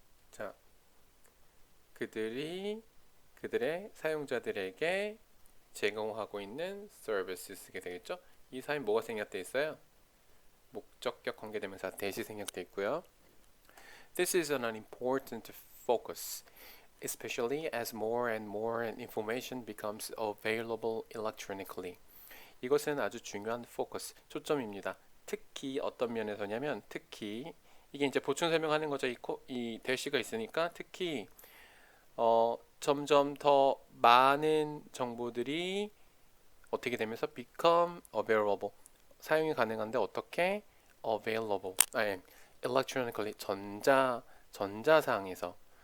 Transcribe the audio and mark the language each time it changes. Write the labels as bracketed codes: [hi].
[ko] 자, 그들의 사용자들에게 제공하고 있는 서비스 쓰게 되겠죠. 이 사이 뭐가 생략돼 있어요? 목적격 관계대명사 대시 생략돼 있고요. [en] This is an important focus, especially as more and more information becomes available electronically. [ko] 이것은 아주 중요한 포커스, 초점입니다. 특히 어떤 면에서냐면 특히 이게 이제 보충 설명하는 거죠. 이 대시가 있으니까 특히 점점 더 많은 정보들이 어떻게 되면서 [en] become available, [ko] 사용이 가능한데 어떻게 available, electronically, 전자상에서.